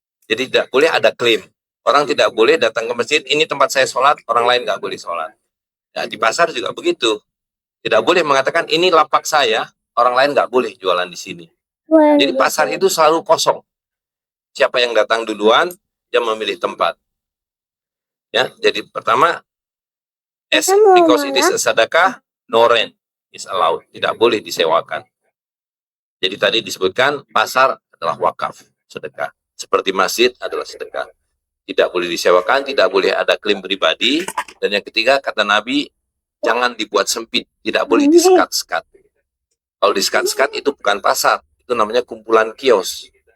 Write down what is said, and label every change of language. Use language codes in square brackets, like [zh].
[id] Jadi tidak boleh ada klaim. Orang tidak boleh datang ke masjid, ini tempat saya sholat, orang lain nggak boleh sholat. Ya, di pasar juga begitu. Tidak boleh mengatakan, ini lapak saya, orang lain nggak boleh jualan di sini. Jadi pasar itu selalu kosong. Siapa yang datang duluan, dia memilih tempat. Ya, jadi pertama, [en] because it is a sedekah, no rent is allowed. [id] Tidak boleh disewakan. Jadi tadi disebutkan pasar adalah wakaf, sedekah. Seperti masjid adalah sedekah. Tidak boleh disewakan, tidak boleh ada klaim pribadi. Dan yang ketiga, kata Nabi, jangan dibuat sempit, tidak boleh disekat-sekat. Kalau disekat-sekat itu bukan pasar. Itu namanya kumpulan kios.